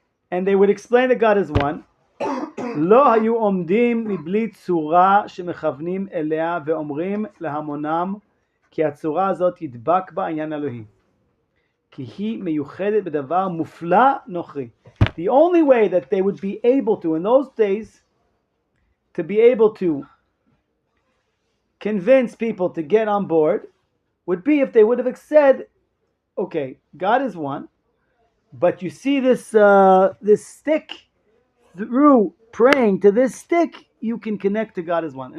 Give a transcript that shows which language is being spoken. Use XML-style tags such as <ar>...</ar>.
<en>And they would explain that God is one.</en> <he>לא היו עומדים מבלי צורה שמכוונים אליה ואומרים להמונם כי הצורה הזאת ידבק בה עניין אלוהי. כי היא מיוחדת בדבר מופלא נוכרי.</he> <en>The only way that they would be able to, in those days, to be able to convince people to get on board would be if they would have said, okay, God is one, but you see this stick, through praying to this stick, you can connect to God as one.</en>